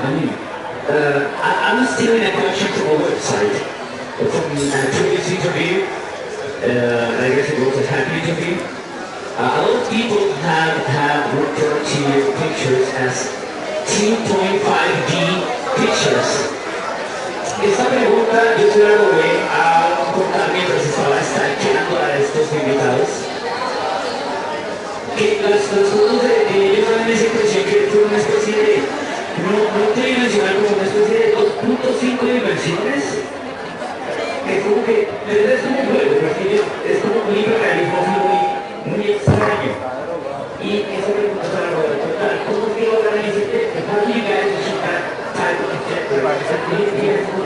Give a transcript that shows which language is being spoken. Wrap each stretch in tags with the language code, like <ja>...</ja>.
<en>I mean, I'm stealing a question from a website from a previous interview. I guess it was a happy interview. A lot of people have referred to your pictures as 2.5D pictures.</en> <es>Esta pregunta yo se la robé a un portal mientras estaba stalkeando a estos invitados. Que las fotos de ellos dan esa impresión que fue una especie de, no tridimensional, como una especie de 2.5 dimensiones. Es como que, es como un juego, porque es como un hiperrealismo muy extraño. Y esa pregunta se la robé al portal. ¿Cómo es que logran ese texto?</es> <en>How do you guys achieve that type of effect?</en>